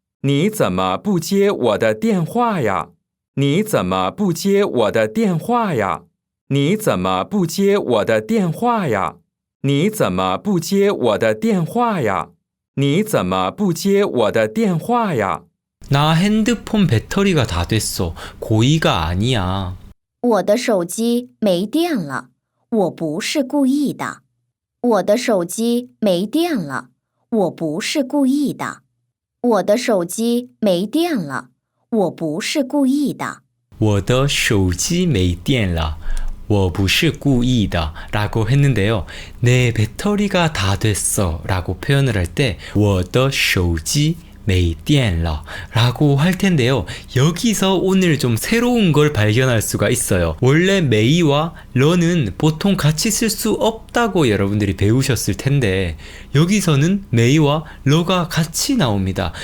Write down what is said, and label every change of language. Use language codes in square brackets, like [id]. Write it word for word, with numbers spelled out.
[zh] 你怎么不接我的电话呀？你怎么不接我的电话呀？你怎么不接我的电话呀？你怎么不接我的电话呀？你怎么不接我的电话呀？你怎么不接我的电话呀? [ko] 나 핸드폰 배터리가 다 됐어. 고의가 아니야. [zh] 我的手机没电了，我不是故意的。我的手机没电了，我不是故意的。我的手机没电了，我不是故意的。我的手机没电了。我不是故意的 [ko] 라고 했는데요. 내 배터리가 다 됐어 라고 표현을 할 때 [zh] 我的手机 [ko] 메이디엔러 라고 할 텐데요. 여기서 오늘 좀 새로운 걸 발견할 수가 있어요. 원래 메이와 러는 보통 같이 쓸 수 없다고 여러분들이 배우셨을 텐데 여기서는 메이와 러가 같이 나옵니다.